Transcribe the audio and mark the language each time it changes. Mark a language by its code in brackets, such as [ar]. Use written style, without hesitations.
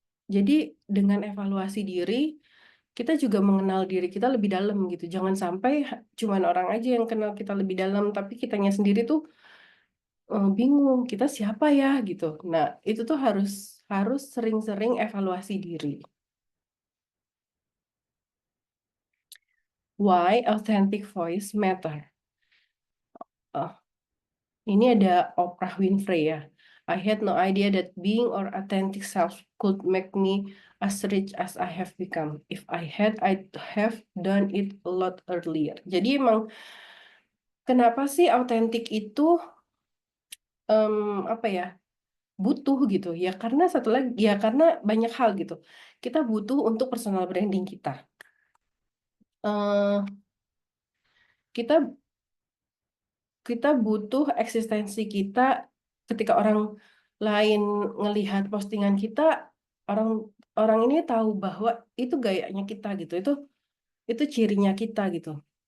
[id] Jadi dengan evaluasi diri kita juga mengenal diri kita lebih dalam gitu. Jangan sampai cuman orang aja yang kenal kita lebih dalam, tapi kitanya sendiri tuh bingung kita siapa ya gitu. Nah, itu tuh harus harus sering-sering evaluasi diri. [en] Why authentic voice matter? [id] Oh, ini ada Oprah Winfrey ya. [en] I had no idea that being or authentic self could make me as rich as I have become. If I had, I'd have done it a lot earlier. [id] Jadi emang kenapa sih autentik itu em, apa ya butuh gitu ya karena satu lagi ya karena banyak hal gitu. Kita butuh untuk personal branding kita. Eh, kita kita butuh eksistensi kita ketika orang lain ngelihat postingan kita, orang orang ini tahu bahwa itu gayanya kita gitu, itu cirinya kita gitu.